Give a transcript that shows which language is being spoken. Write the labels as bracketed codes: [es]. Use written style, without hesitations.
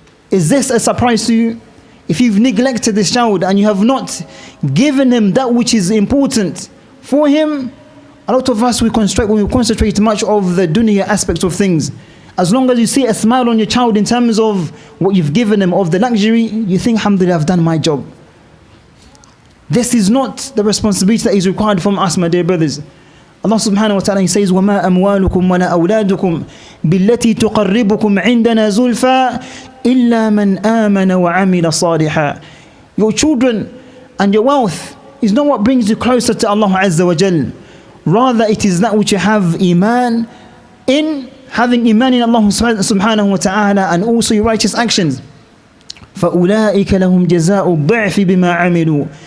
[en] Is this a surprise to you? If you've neglected this child and you have not given him that which is important for him, a lot of us, we concentrate much of the dunya aspects of things. As long as you see a smile on your child in terms of what you've given him, of the luxury, you think, alhamdulillah, I've done my job. This is not the responsibility that is required from us, my dear brothers. Allah subhanahu wa ta'ala, He says, [ar] وَمَا أَمْوَالُكُمْ وَلَا أَوْلَادُكُمْ بِالَّتِي تُقَرِّبُكُمْ عِنْدَنَا زُلْفَى إِلَّا مَنْ آمَنَ وَعَمِلَ صَالِحًا. [en] Your children and your wealth is not what brings you closer to Allah Azza wa Jal. Rather, it is that which you have iman in, having iman in Allah subhanahu wa ta'ala, and also your righteous actions. [ar] فَأُولَٰئِكَ لَهُمْ جَزَاءُ الضِّعْفِ بِمَا عَمِلُوا.